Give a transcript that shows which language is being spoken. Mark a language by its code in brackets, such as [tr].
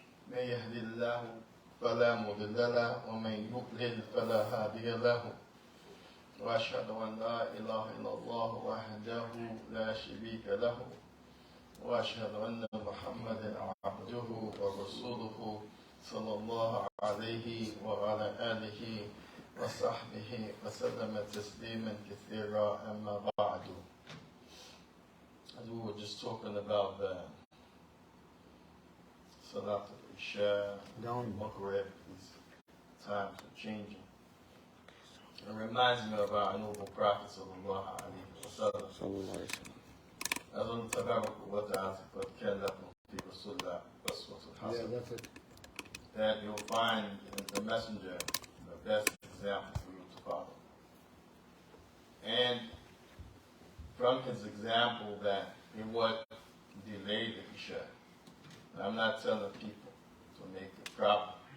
[ar] من يهد الله فلا مضل له ومن يضلل فلا هادي له وأشهد أن لا إله إلا الله وحده لا شريك له وأشهد أن محمدا عبده ورسوله صلى الله عليه وعلى آله وصحبه وسلم تسليما كثيرا أما بعد. [en] As we were just talking about the Salat al-Isha, Maghrib, these times are changing. It reminds me of our noble Prophet sallallahu alaihi wasallam. [ar] أظن تبارك وتعالى قد كان لكم في رسول الله أسوة حسنة. [en] That you'll find in the messenger the best example for you to follow. And from his example that he would delay the Isha. I'm not telling people to make it proper.